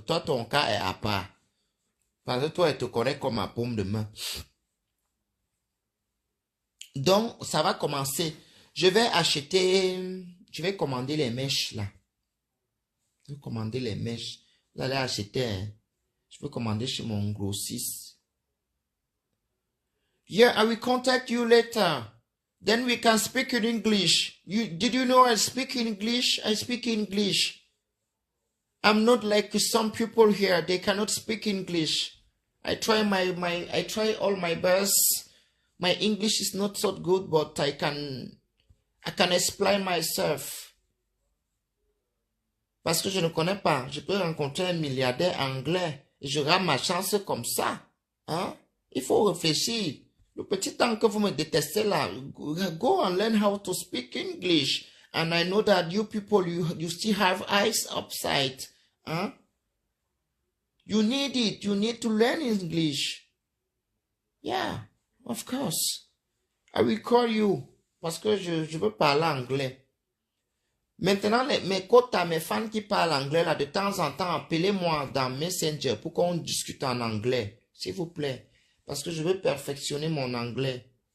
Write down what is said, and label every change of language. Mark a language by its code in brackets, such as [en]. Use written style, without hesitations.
[fr] Toi, ton cas est à part. Parce que toi, elle te connaît comme ma paume de main. Donc, ça va commencer. Je vais commander les mèches là. Je vais commander les mèches. Là, là, acheter. Je vais commander chez mon grossiste. [en] Yeah, I will contact you later. Then we can speak in English. Did you know I speak English? I speak English. I'm not like some people here. They cannot speak English. I try all my best. My English is not so good, but I can explain myself. [fr] Parce que je ne connais pas. Je peux rencontrer un milliardaire anglais et je rate ma chance comme ça. Hein? Il faut réfléchir. Le petit temps que vous me détestez là, [en] go and learn how to speak English. And I know that you people, you still have eyes upside. Hein? You need it. You need to learn English. Yeah, of course. I will call you. [fr] Parce que je veux parler anglais. Maintenant, mes quotas, mes fans qui parlent anglais, là, de temps en temps, appelez-moi dans Messenger pour qu'on discute en anglais. S'il vous plaît. Parce que je veux perfectionner mon anglais.